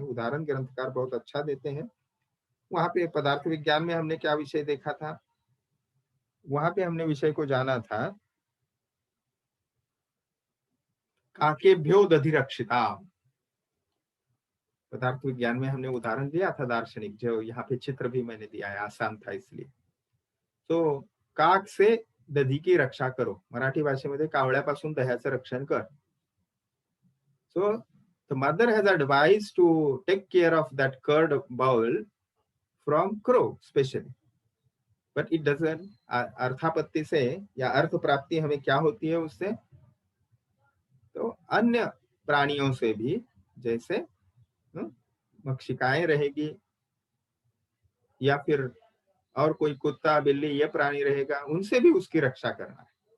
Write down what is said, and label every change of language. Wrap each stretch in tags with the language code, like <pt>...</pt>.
<hi>उदाहरण ग्रंथकार बहुत अच्छा देते हैं। वहां पे पदार्थ विज्ञान में हमने क्या विषय देखा था, वहां पे हमने विषय को जाना था काकेभ्यो दधिरक्षिता। पदार्थ विज्ञान में हमने उदाहरण दिया था दार्शनिक, जो यहाँ पे चित्र भी मैंने दिया है, आसान था इसलिए। तो काक से दधी की रक्षा करो,</hi> <mr>मराठी भाषेमध्ये कावळ्यापासून दह्याचं रक्षण कर.</mr> <en>So the mother has advised to take care of that curd bowl from crow specially, but it doesn't.</en> <hi>अर्थापत्ति से या अर्थ प्राप्ति हमें क्या होती है उससे, तो अन्य प्राणियों से भी, जैसे मक्षिकाएं रहेगी या फिर और कोई कुत्ता बिल्ली ये प्राणी रहेगा, उनसे भी उसकी रक्षा करना है।</hi>